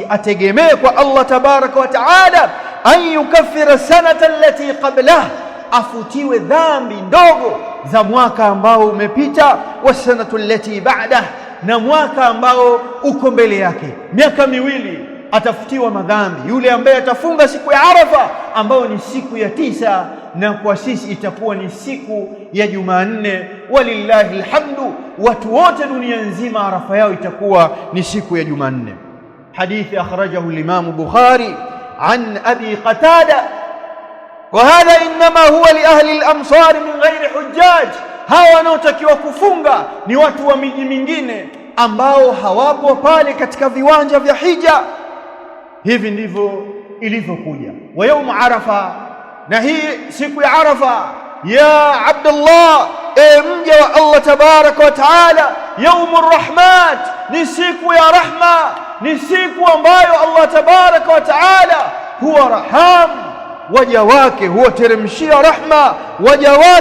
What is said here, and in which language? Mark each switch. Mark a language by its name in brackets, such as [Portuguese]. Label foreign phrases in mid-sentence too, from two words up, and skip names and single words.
[Swahili] ategemee kwa [Arabic] الله تبارك وتعالى أن يكفر السنة التي قبله, [Swahili] afutiwe dhambi ndogo za mwaka ambao umepita, [Arabic] والسنة التي بعده, [Swahili] na mwaka ambao uko mbele yake, miaka miwili atafutiwa madhambi yule ambaye atafunga siku ya Arafa ambayo ni siku ya 9, na kwa sisi itakuwa ni siku ya Jumanne. [Arabic] ولله الحمد, [Swahili] watu wote dunia nzima Arafa yao itakuwa ni siku ya Jumanne. [Arabic] حديث أخرجه الإمام بخاري عن أبي قتادة، وهذا إنما هو لأهل الأمصار من غير حجاج. [Swahili] hawa wanaotakiwa kufunga ni watu wa miji mingine ambao hawapo pale katika viwanja vya hija. Hivi ndivyo ilivyokuja. [Arabic] ويوم عرفة, [Swahili] na hii siku ya Arafa ya Abdullah, mja wa [Arabic] الله تبارك وتعالى, يوم الرحمة, [Swahili] ni siku ya rahma, ni siku ambayo [Arabic] الله تبارك وتعالى [Swahili] huwa raham, waja wake huwateremshia rahma waja wake.